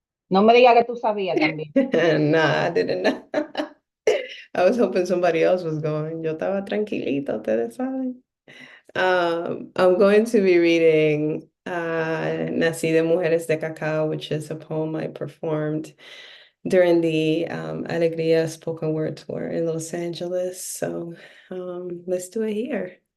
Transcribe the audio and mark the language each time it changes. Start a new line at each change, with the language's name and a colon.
Spanish: No me diga que tú sabías también.
English: Nah, I didn't know. I was hoping somebody else was going.
Spanish: Yo estaba tranquilita, ustedes saben.
English: I'm going to be reading Nací de Mujeres de Cacao, which is a poem I performed during the Alegría spoken word tour in Los Angeles. So let's do it here.